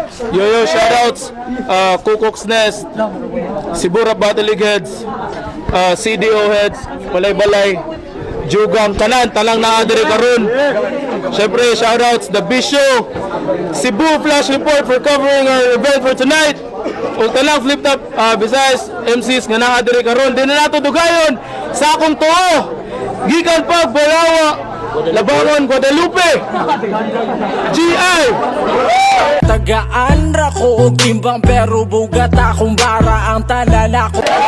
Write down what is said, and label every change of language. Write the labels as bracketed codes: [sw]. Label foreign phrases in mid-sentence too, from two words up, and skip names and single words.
[en] Yo, yo, shoutouts, uh, Kukuk's Nest, Cebu Rap Battle League heads, [ceb] uh, C D O heads, balay-balay, Jugang, tanan, talang naa diri karon. [en] Syempre, shoutouts, The Bisyo, Cebu Flash Report for covering our event for tonight. [ceb] Ug talang Flip Top, uh, Visayas M Cs nga naa diri karon. Di na nato dugayon sa akong tuo. Gikan pa, Bulawa, Labangon, Guadalupe, G I. Tagaan ra ko og timbang, pero bugat akong bara ang tanan ako.